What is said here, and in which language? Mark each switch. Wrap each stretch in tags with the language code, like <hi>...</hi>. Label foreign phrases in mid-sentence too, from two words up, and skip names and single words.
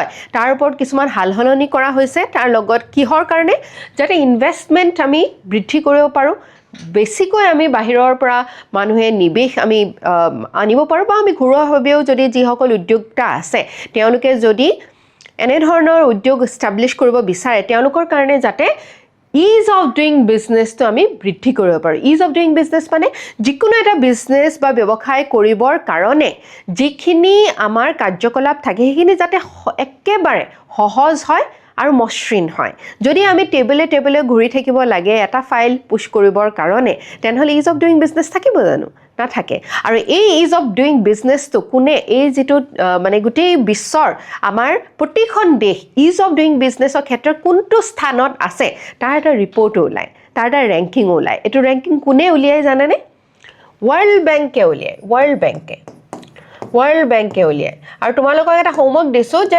<as>তাৰ ওপৰত কিছুমান হালহলনি কৰা হৈছে তাৰ লগত কিহৰ কাৰণে যাতে ইনভেষ্টমেন্ট আমি বৃদ্ধি কৰিব পাৰো বেছিকৈ আমি বাহিৰৰ পৰা মানুহে নিবেশ আমি আনিব পাৰো বা আমি ঘৰুৱাভাৱেও যদি যিসকল উদ্যোক্তা আছে তেওঁলোকে যদি এনে ধৰণৰ উদ্যোগ এস্টাব্লিশ কৰিব বিচাৰে তেওঁলোকৰ কাৰণে যাতে</as> <en>ease of doing business</en> <as>তো আমি বৃদ্ধি কৰিব পাৰো</as> <en>ease of doing business</en> <as>মানে যিকোনো এটা বিজনেস বা ব্যৱসায় কৰিবৰ কাৰণে যিখিনি আমাৰ কাৰ্যকলাপ থাকে সেইখিনি যাতে একেবাৰে সহজ হয় আৰু মসৃণ হয় যদি আমি টেবলে ঘূৰি থাকিব লাগে এটা ফাইল পুশ কৰিবৰ কাৰণে তেনেহলে</as> <en>ease of doing business</en> <as>থাকিব জানো নাথাকে আৰু এই</as> <en>ease of doing business</en> <as>কোনে এই যিটো মানে গোটেই বিশ্বৰ আমাৰ প্ৰতিখন দেশ</as> <en>ease of doing business</en> <as>ক্ষেত্ৰত কোনটো স্থানত আছে তাৰ এটা ৰিপৰ্টো ওলায় তাৰ এটা ৰেংকিঙো ওলায় এইটো ৰেংকিং কোনে উলিয়াই জানেনে ৱৰ্ল্ড বেংকে উলিয়ায় ৱৰ্ল্ড বেংকে উলিয়ায় আৰু তোমালোকক এটা হোমৱৰ্ক দিছোঁ যে</as>